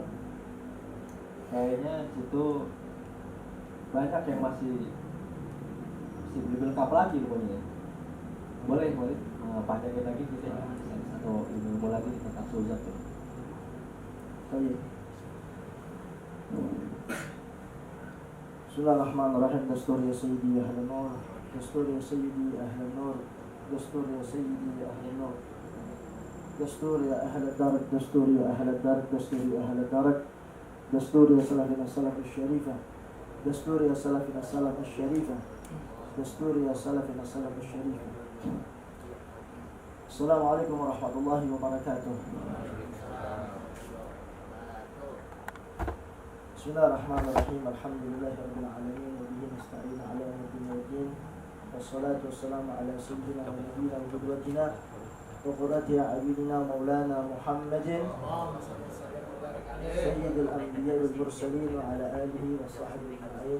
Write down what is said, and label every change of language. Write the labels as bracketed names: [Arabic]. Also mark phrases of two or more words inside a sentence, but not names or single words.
[Indonesian] Kayaknya di situ banyak yang masih belum lengkap lagi pokoknya. Boleh. panjangin lagi kita atau ilmu lagi tentang suzat tuh. Baik. [Arabic] بسم الله الرحمن الرحيم. دستور يا سيدي يا أهل النور دستور يا سيدي يا أهل النور دستور يا سيدي يا أهل النور دستور يا أهل الدرك دستور يا أهل الدرك دستور يا أهل الدرك دستور يا سلفنا سلف الشريفة دستور يا سلفنا سلف الشريفة دستور يا سلفنا سلف الشريفة, dastur ya salafina salaf al-syarifah, dastur ya salafina salaf al-syarifah. السلام عليكم ورحمة الله وبركاته. بسم الله الرحمن الرحيم. الحمد لله رب العالمين وبه نستعين على أمور الدين. والصلاة والسلام على سيدنا ونبينا وقدوتنا وقرة أعيننا مولانا محمد سيد الأنبياء والمرسلين وعلى آله وصحبه أجمعين.